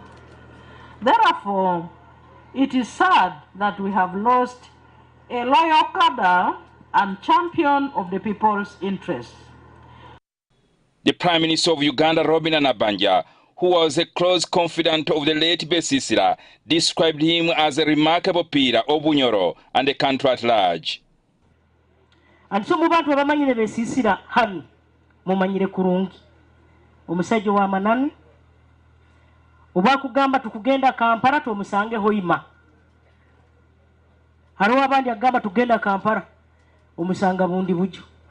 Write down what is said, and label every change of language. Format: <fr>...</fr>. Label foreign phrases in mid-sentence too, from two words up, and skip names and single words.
<en>Therefore, it is sad that we have lost a loyal cadre and champion of the people's interests. The Prime Minister of Uganda, Robina Nabanja, who was a close confidant of the late Besisira, described him as a remarkable pillar of Bunyoro and the country at large.</en> <nyo>And so mubantu abamanyire Besisira hano mumanyire kurungi omusajja wa manani oba kugamba tukugenda Kampala tumusange hoima hariho abandi agamba tugenda Kampala omusanga bundi bujo</nyo>